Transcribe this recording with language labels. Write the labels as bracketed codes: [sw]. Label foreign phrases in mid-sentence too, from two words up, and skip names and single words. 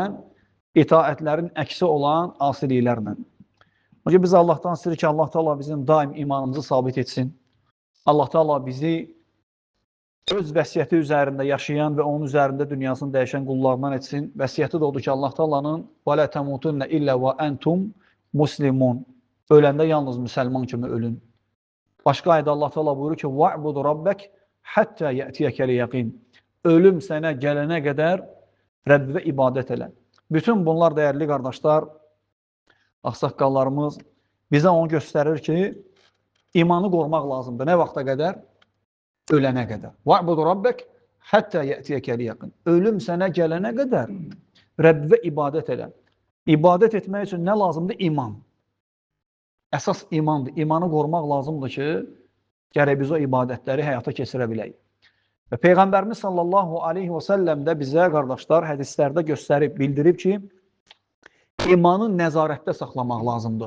[az] İtaətlərin əksi olan asiliklərlə. Çünki biz Allahdan istəyirik ki, Allah Teala bizim daim imanımızı sabit etsin. Allah Teala bizi öz vəsiyyəti üzərində yaşayan və onun üzərində dünyasını dəyişən qullarından etsin. Vəsiyyəti də odur ki, Allah Teala'nın [ar] وَلَا تَمُوتُنَّ إِلَّا وَأَنْتُمْ مُسْلِمُونَ. [az] Öləndə yalnız müsəlman kimi ölün. Başqa ayda Allah Teala buyurur ki, [ar] وَعْبُدُ رَبَّكْ حَتَّى يَأْتِيَكَ الْيَقِينَ. [az] Ölüm sənə gələnə qədər Rəbbivə ibadət elə. Bütün bunlar, dəyərli qardaşlar, ağsaqqallarımız bizə onu göstərir ki, imanı qorumaq lazımdır. Nə vaxta qədər? Ölənə qədər. [ar] وَعْبُدُ رَبَّكْ حَتَّى يَأْتِيَكَ الْيَقِينَ. [az] Ölüm sənə gələnə qədər Rəbbivə ibadət elə. İbadət etmək üçün nə lazımdır? İman. Əsas imandır. İmanı qorumaq lazımdır ki, gərək biz o ibadətləri həyata keçirə bilək. Və Peyğəmbərimiz [ar] صلى الله عليه وسلم [az] də bizə, qardaşlar, hədislərdə göstərib, bildirib ki, imanı nəzarətdə saxlamaq lazımdır.